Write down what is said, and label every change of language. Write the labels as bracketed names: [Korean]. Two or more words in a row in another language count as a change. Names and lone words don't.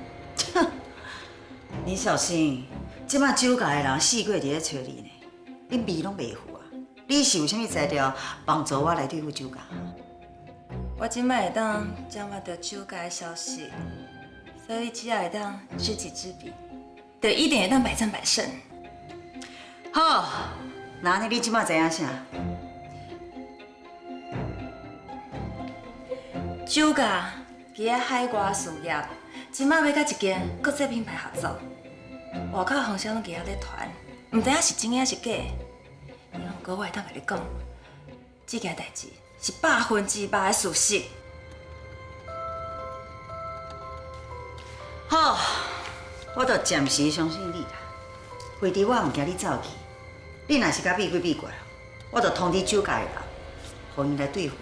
[Min Nan Chinese] 你小心，即摆酒驾的人四过伫咧找你呢，恁味拢袂赴啊！你是有啥物材料帮助我来对付酒驾？我即摆会当掌握到酒驾的消息，所以只要会当知己知彼，就一定会当百战百胜。好，那安尼你即摆知影啥？酒驾伫咧海外事业，即摆要甲一间国际品牌合作，外口风声拢伫遐咧传，毋知影是真还是假。然后我会当甲你讲，这件代志是100%的事实。好，我就暂时相信你啦。回头我唔惊你走去，你若是甲避过避过，我就通知酒驾的人，互因来对付你。